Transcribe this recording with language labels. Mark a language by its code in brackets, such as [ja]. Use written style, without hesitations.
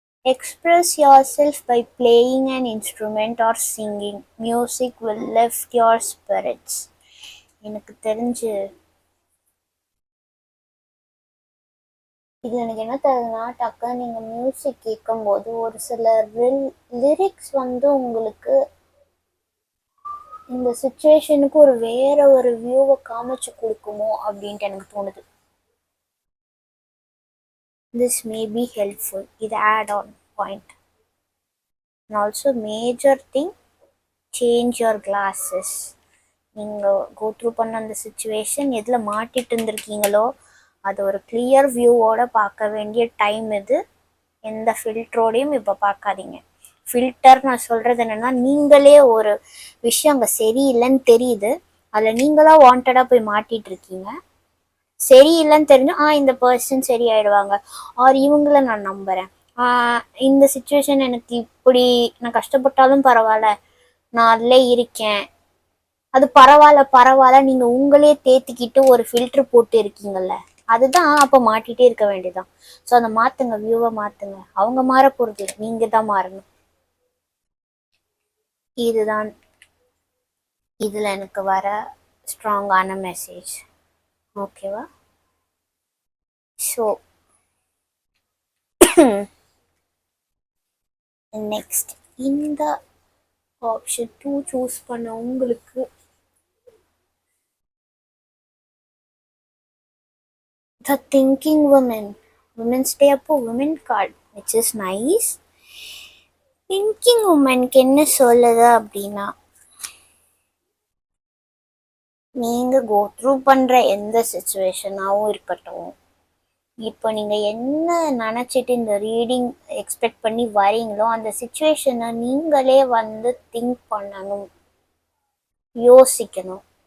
[en] Express yourself by playing an instrument or singing. Music will lift your spirits. [ta] எனக்கு தெரிஞ்சு இது எனக்கு என்ன தெரியுதுன்னா, டக்குன்னு நீங்கள் மியூசிக் கேட்கும்போது ஒரு சில லிரிக்ஸ் வந்து உங்களுக்கு இந்த சுச்சுவேஷனுக்கு வேற ஒரு வியூவை காமிச்சு கொடுக்குமோ அப்படின்ட்டு எனக்கு தோணுது. [en] This may be helpful. [ta] இது [en] add on point. And also major thing, change your glasses. [ta] நீங்கள் கோ த்ரூ பண்ண அந்த சுச்சுவேஷன் எதில் மாட்டிட்டு இருந்திருக்கீங்களோ அது ஒரு கிளியர் வியூவோட பார்க்க வேண்டிய டைம் இது. எந்த ஃபில்டரோடையும் இப்போ பார்க்காதீங்க. ஃபில்டர் நான் சொல்கிறது என்னென்னா, நீங்களே ஒரு விஷயம் அங்கே சரியில்லைன்னு தெரியுது, அதில் நீங்களாக வாண்டடாக போய் மாட்டிகிட்டு இருக்கீங்க. சரியில்லைன்னு தெரிஞ்சும் இந்த பர்சன் சரியாயிடுவாங்க, ஆர் இவங்கள நான் நம்புகிறேன், இந்த சுச்சுவேஷன் எனக்கு இப்படி நான் கஷ்டப்பட்டாலும் பரவாயில்ல, நான் அதில் இருக்கேன், அது பரவாயில்ல நீங்கள் உங்களே தேத்திக்கிட்டு ஒரு ஃபில்டர் போட்டு இருக்கீங்கல்ல, அதுதான் அப்போ மாட்டிகிட்டே இருக்க வேண்டியதான். ஸோ அதை மாற்றுங்க, வியூவை மாற்றுங்க. அவங்க மாற போகிறது, நீங்கள் தான் மாறணும். இதுதான் இதில் எனக்கு வர ஸ்ட்ராங்கான மெசேஜ். ஓகேவா? ஸோ நெக்ஸ்ட் இந்த ஆப்ஷன் 2 சூஸ் பண்ண உங்களுக்கு The Thinking Woman, Women's Day அப்போ [en] women card, which is nice. [ta] Thinking Womanக்கு என்ன சொல்லுது அப்படின்னா, நீங்கள் கோ த்ரூ பண்ணுற எந்த சுச்சுவேஷனாகவும் இருக்கட்டும், இப்போ நீங்கள் என்ன நினச்சிட்டு இந்த ரீடிங் எக்ஸ்பெக்ட் பண்ணி வரீங்களோ அந்த சுச்சுவேஷனை நீங்களே வந்து திங்க் பண்ணணும், யோசிக்கணும்.